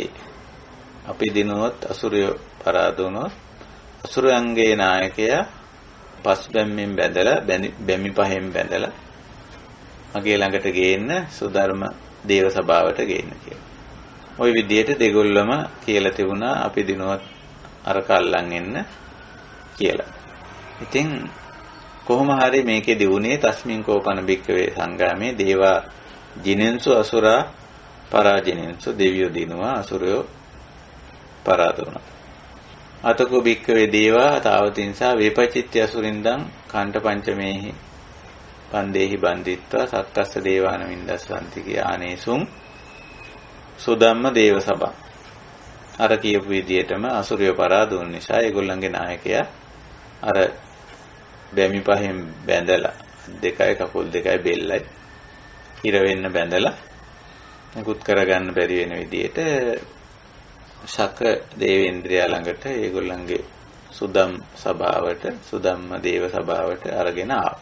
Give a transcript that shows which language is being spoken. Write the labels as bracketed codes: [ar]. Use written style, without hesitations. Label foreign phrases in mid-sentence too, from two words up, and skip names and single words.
[si] අපි දිනුවොත් අසුරයෝ පරාදුනොත් අසුරයන්ගේ නායකයා පස් බැම්මෙන් බැඳලා බැමි පහෙන් බැඳලා මගේ ළඟට ගේන්න සුධර්ම දේව සභාවට ගේන්න කියලා. ওই විදිහට දෙගොල්ලම කියලා තිබුණා අපි දිනුවත් අර කල්ලන් එන්න කියලා. ඉතින් කොහොම හරි මේකේ දියුනේ [pi] තස්මින් කෝපන බික්කවේ සංගාමේ දේවා ජිනෙන්සු අසුරා පරාජිනෙන්සු [si] දෙවියෝ දිනුවා අසුරයෝ පරාද වුණා. [pi] අතකෝ බික්කවේ දේවා තාවතින්සා වේපචිත්‍ය අසුරින්දං කණ්ඨ පංචමේහි පන්දේහි බන්දිත්වා සක්කස්ස දේවානමින්දස්සන්ති ආනේසුම් සුදම්ම දේව සභා. [si] අර කියපු විදිහටම අසුරයෝ පරාද වුන නිසා ඒගොල්ලන්ගේ නායකයා අර බැමි පහෙන් බැඳලා දෙකයි කකුල් දෙකයි බෙල්ලයි ඉර වෙන්න බැඳලා මුකුත් කරගන්න බැරි වෙන විදිහට ශක දේවේන්ද්‍රයා ළඟට ඒගොල්ලන්ගේ සුදම් සභාවට සුදම්ම දේව සභාවට අරගෙන ආවා.